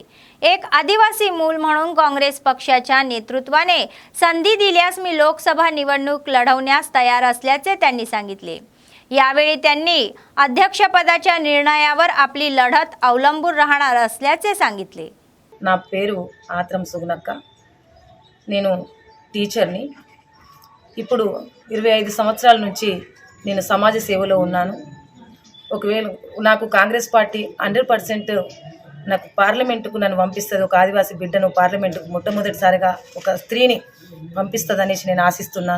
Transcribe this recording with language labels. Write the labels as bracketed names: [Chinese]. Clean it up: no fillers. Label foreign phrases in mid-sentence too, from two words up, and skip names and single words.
[Marathi] एक आदिवासी मूल म्हणून काँग्रेस पक्षाच्या नेतृत्वाने संधी दिल्यास मी लोकसभा निवडणूक लढवण्यास तयार असल्याचे त्यांनी सांगितले। यावेळी त्यांनी अध्यक्षपदाच्या निर्णयावर आपली लढत अवलंबून राहणार असल्याचे सांगितले। [Telugu] నా పేరు ఆత్రం సుగునక్క, నేను టీచర్ని। ఇప్పుడు 25 సంవత్సరాల నుంచి నేను సమాజ సేవలో ఉన్నాను। ఒకవేళ నాకు కాంగ్రెస్ పార్టీ 100% నాకు పార్లమెంటుకు నన్ను పంపిస్తుంది, ఒక ఆదివాసీ బిడ్డను పార్లమెంటుకు మొట్టమొదటిసారిగా ఒక స్త్రీని పంపిస్తుందనేసి నేను ఆశిస్తున్నాను।